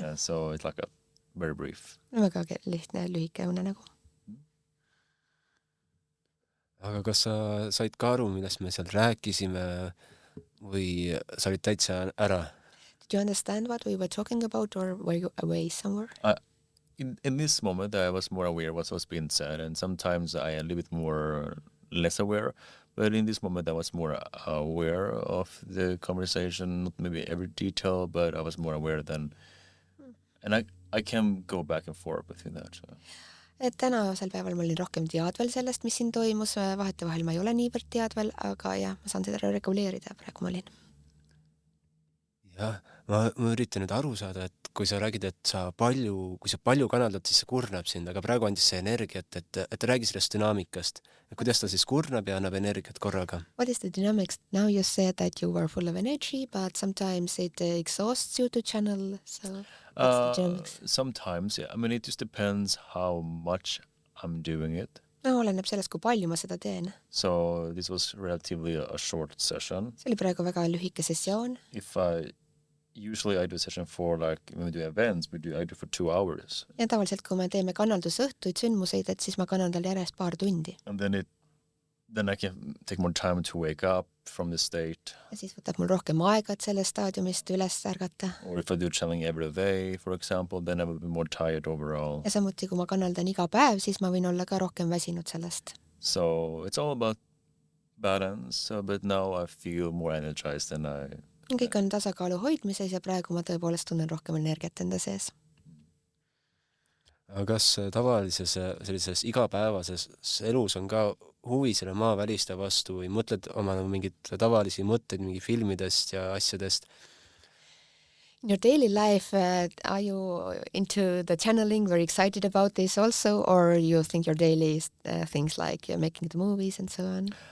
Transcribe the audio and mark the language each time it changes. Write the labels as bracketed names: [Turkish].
[English] Yeah, so it's like a very brief. [Estonian] Väga lihtne, lühike unenägu. Aga kas sa said ka aru, millest me seal rääkisime või sa olid täitsa ära? [English] Did you understand what we were talking about or were you away somewhere? In this moment, I was more aware of what was being said, and sometimes I am a little bit more less aware. But in this moment, I was more aware of the conversation, not maybe every detail, but I was more aware than, and I can go back and forth between that. So. [Estonian] Et tänasel päeval ma olin rohkem teadvel sellest, mis siin toimus, vahetevahel ma ei ole niivõrd teadvel, aga jah, ma saan seda reguleerida, praegu ma olin. Jah, ma üritan nüüd aru saada, et kui sa räägid, et kui sa palju kanaldad, siis see kurnab sind, aga praegu andis see energiat, et räägi sellest dünaamikast. Kuidas ta siis kurnab ja annab energiat korraga? [English] What is the dynamics? Now you said that you were full of energy, but sometimes it exhausts you to channel, so what's the dynamics? Sometimes, yeah. I mean, it just depends how much I'm doing it. [Estonian] No, oleneb sellest, kui palju ma seda teen. [English] So this was relatively a short session. [Estonian] See oli praegu väga lühike sessioon. [English] Usually I do a session for like, when we do events, I do for 2 hours. [Estonian] Ja tavaliselt, kui me teeme kanaldusõhtuid, sündmuseid, et siis ma kanaldal järjest paar tundi. [English] And then I can take more time to wake up from the state. [Estonian] Ja siis võtab mul rohkem aega, et sellest staadiumist üles ärgata. [English] Or if I do channeling every day, for example, then I will be more tired overall. [Estonian] Ja samuti, kui ma kanaldan iga päev, siis ma võin olla ka rohkem väsinud sellest. [English] So it's all about balance, but now I feel more energized than [Estonian] Kõik on tasakaalu hoidmises ja praegu ma tõepoolest tunnen rohkem energiat enda sees. Aga kas tavalises sellises igapäevases elus on ka huvi selle maaväliste vastu või mõtled oma mingid tavalisi mõtteid mingi filmidest ja asjadest? [English] In your daily life, are you into the channeling, very excited about this also, or you think your daily things like making the movies and so on?